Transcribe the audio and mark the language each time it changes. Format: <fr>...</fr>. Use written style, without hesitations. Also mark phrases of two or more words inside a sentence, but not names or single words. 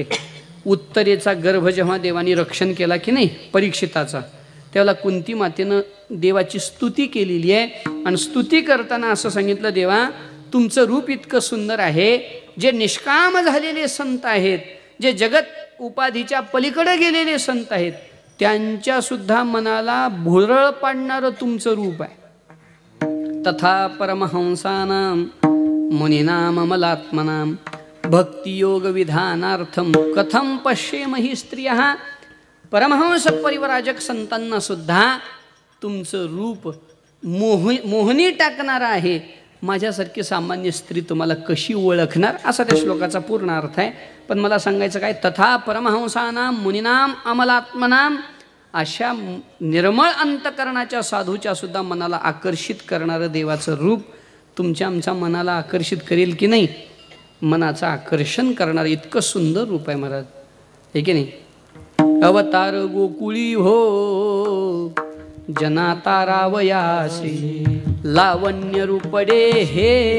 <mr>उत्तरेचा गर्भ जेव्हा देवानी रक्षण केला की नाही परीक्षिताचा, त्यावेळेला कुंती मातेनं देवाची स्तुती केलेली आहे आणि स्तुती करताना असं सांगितलं देवा तुमचं रूप इतकं सुंदर आहे, जे निष्काम झालेले संत आहेत, जे जगत उपाधीच्या पलीकडे गेलेले संत आहेत, त्यांच्यासुद्धा मनाला भुरळ पाडणारं तुमचं रूप आहे.</mr> <sa>तथा परमहंसानां मुनीनां अमलात्मनां भक्तियोग विधानार्थम कथम पश्येमहि स्त्रियः.</sa> <mr>परमहंस परिवराजक संतांना सुद्धा तुमचं रूप मोहनी टाकणारं आहे. माझ्यासारखी सामान्य स्त्री तुम्हाला कशी ओळखणार असा त्या श्लोकाचा पूर्ण अर्थ आहे. पण मला सांगायचं काय,</mr> <sa>तथा परमहंसानां मुनीनां अमलात्मनां</sa> <mr>अशा निर्मळ अंतकरणाच्या साधूच्या सुद्धा मनाला आकर्षित करणारं देवाचं रूप तुमच्या आमच्या मनाला आकर्षित करेल की नाही. मनाचं आकर्षण करणारं इतकं सुंदर रूप आहे महाराज, हे की नाही. अवतार गोकुळी हो जना तारावयासी लावण्य रूपडे हे</mr>